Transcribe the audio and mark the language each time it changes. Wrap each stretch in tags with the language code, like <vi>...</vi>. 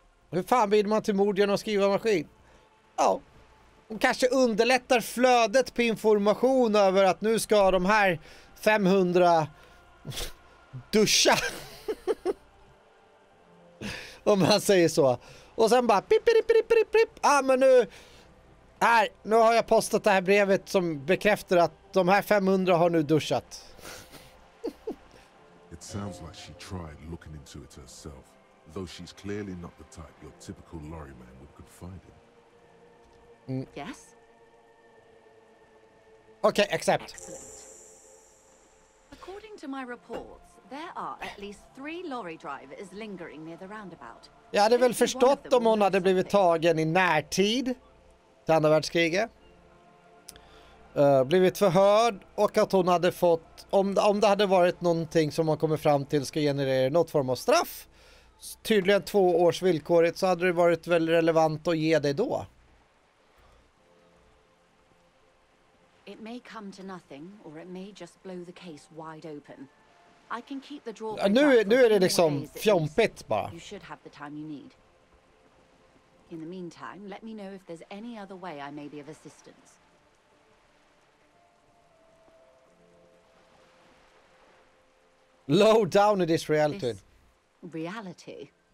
<sv>Hur fan blir man till mord genom att skriva maskin? Ja, de kanske underlättar flödet på information över att nu ska de här 500 duscha. Om man säger så. Och sen bara pip. Men nu har jag postat det här brevet som bekräftar att de här 500 har nu duschat.</sv> <en>It sounds like she tried looking into it herself, though she's clearly not the type your typical lorryman would confide in. Yes? Okay, accept. Excellent. According to my reports, there are at least 3 lorry drivers lingering near the roundabout.</en> <sv>Jag hade väl förstått om hon hade blivit tagen i närtid till andra världskriget. Blivit förhörd och att hon hade fått, om det hade varit någonting som man kommer fram till ska generera något form av straff, tydligen 2 års villkorligt, så hade det varit väl relevant att ge det då.</sv> <en>It may come to nothing, or it may just blow the case wide open. I can keep the draw.</en> <sv>Nu är det liksom fjompigt bara.</sv> <en>You should have the time you need. In the meantime, let me know if there's any other way I may be of assistance. Low down in this reality. This reality?</en>